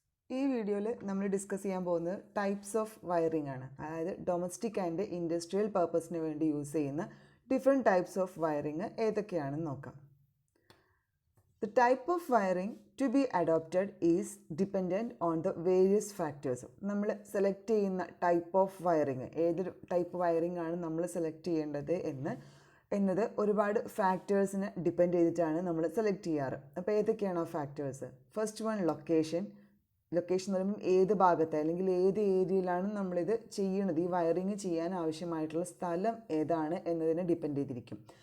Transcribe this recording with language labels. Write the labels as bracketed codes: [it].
[ml] ഈ വീഡിയോയിൽ നമ്മൾ ഡിസ്കസ് ചെയ്യാൻ പോകുന്നത് ടൈപ്സ് ഓഫ് വയറിംഗ് ആണ്. അതായത് ഡൊമസ്റ്റിക് ആൻഡ് ഇൻഡസ്ട്രിയൽ പർപ്പസിന് വേണ്ടി യൂസ് ചെയ്യുന്ന ഡിഫറെൻറ്റ് ടൈപ്സ് ഓഫ് വയറിംഗ് ഏതൊക്കെയാണെന്ന് നോക്കാം. [en] The type of wiring to be adopted is dependent on the various factors. [ml] നമ്മൾ സെലക്ട് ചെയ്യുന്ന ടൈപ്പ് ഓഫ് വയറിംഗ്, ഏതൊരു ടൈപ്പ് വയറിംഗ് ആണ് നമ്മൾ സെലക്ട് ചെയ്യേണ്ടത് എന്നത് ഒരുപാട് ഫാക്ടേഴ്സിനെ ഡിപ്പെൻഡ് ചെയ്തിട്ടാണ് നമ്മൾ സെലക്ട് ചെയ്യാറ്. അപ്പോൾ ഏതൊക്കെയാണ് ആ ഫാക്ടേഴ്സ്? ഫസ്റ്റ് വൺ, ലൊക്കേഷൻ എന്ന് പറയുമ്പോൾ ഏത് ഭാഗത്ത് അല്ലെങ്കിൽ ഏത് ഏരിയയിലാണ് നമ്മളിത് ചെയ്യണത്, ഈ വയറിങ് ചെയ്യാൻ ആവശ്യമായിട്ടുള്ള സ്ഥലം ഏതാണ് എന്നതിനെ ഡിപ്പെൻഡ് ചെയ്തിരിക്കും.